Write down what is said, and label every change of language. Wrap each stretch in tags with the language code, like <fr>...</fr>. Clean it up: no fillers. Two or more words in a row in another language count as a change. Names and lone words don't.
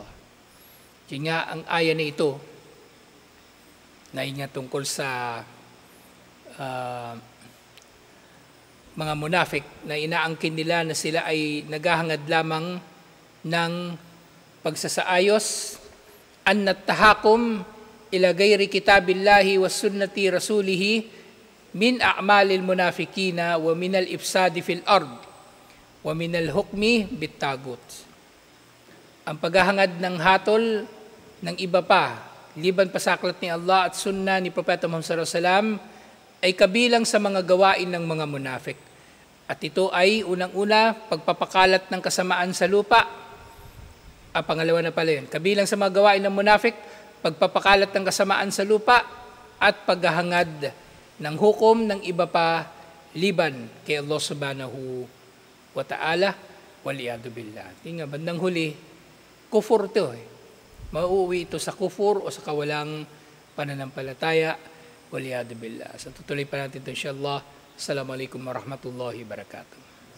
<tl>Kaya nga ang aya na ito, na nga tungkol sa mga munafik na inaangkin nila na sila ay naghahangad lamang ng pagsasaayos,</tl> <ar>أن نتحاكم إلى غير كتاب الله وسنة رسوله من أعمال المنافقين ومن الإفساد في الأرض ومن الحكم بالطاغوت.</ar> <tl>Ang paghahangad ng hatol ng iba pa, liban pa sa aklat ni Allah at sunnah ni Propeta Muhammad</tl> <ar>صلى الله عليه وسلم,</ar> <tl>ay kabilang sa mga gawain ng mga munafik. At ito ay unang-una, pagpapakalat ng kasamaan sa lupa. Pangalawa na pala yun. Kabilang sa mga gawain ng munafik, pagpapakalat ng kasamaan sa lupa at paghahangad ng hukom ng iba pa liban kay Allah</tl> <ar>سبحانه وتعالى والعياذ بالله.</ar> <tl>Tingnan, bandang huli, kufur ito. Mauuwi ito sa kufur o sa kawalang pananampalataya</tl> <ar>والعياذ بالله.</ar> <tl>So tutuloy pa natin ito insyaAllah.</tl> <ar>السلام عليكم ورحمة الله وبركاته.</ar>